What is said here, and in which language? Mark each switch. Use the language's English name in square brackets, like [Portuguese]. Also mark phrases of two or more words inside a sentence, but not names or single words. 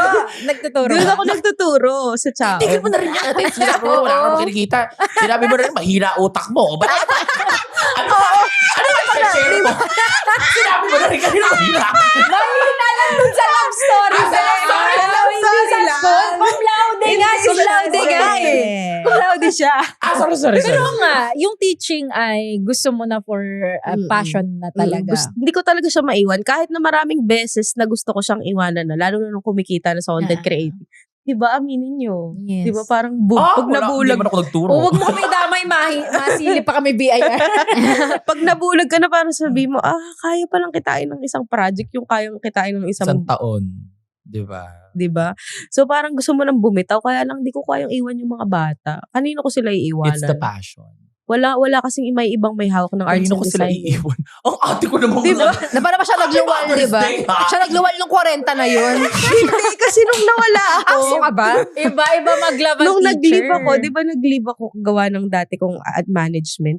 [Filipino] Doon ako nagtuturo sa Chao. Tigil mo na rin yan, ate. Sinabi mo, wala ka na makinikita. Sinabi mo na rin, mahina utak mo. Ba't ano ba share mo? Sinabi mo na rin kanina, mahina. Mahina lang dun sa [English] love story. [Filipino] Sa [English] love story? [Filipino] Hindi sa school. [Latin] Cum laude [Filipino] nga. [Latin] Cum laude [Filipino] nga eh. [Latin] Cum laude [Filipino] siya. Sorry. Pero nga, yung teaching ay gusto mo na [English] for passion [Filipino] na talaga. Hindi ko talaga siya maiwan. Kahit na maraming beses na gusto ko siyang iwanan na. Lalo na nung kumikita na sa [English] content creating. [Filipino] Diba, aminin nyo? Yes. Diba parang pag nabulag. Hindi man ako nagturo. Huwag mo kami damay, masili pa kami BIR. Pag nabulag ka na parang sabi mo, kaya palang kitain ng isang project yung kayang kitain ng Isang taon. Diba? Diba? So parang gusto mo nang bumitaw, kaya lang di ko kayang iwan yung mga bata. Kanino ko sila iiwanan? [English] It's the passion. [Filipino] Wala kasing may ibang may hawak ng arts Kanino and ko sila design. iiwan? Ang ate ko namang Diba? Na para ba siya nagluwal, di ba? Siya nagluwal nung 40 na yun. Hindi, kasi nung nawala ako. Aso ka ba? Iba-iba maglaba Nung teacher. nag-leave ako, di ba nag-leave ako gawa ng dati kong [English] ad management.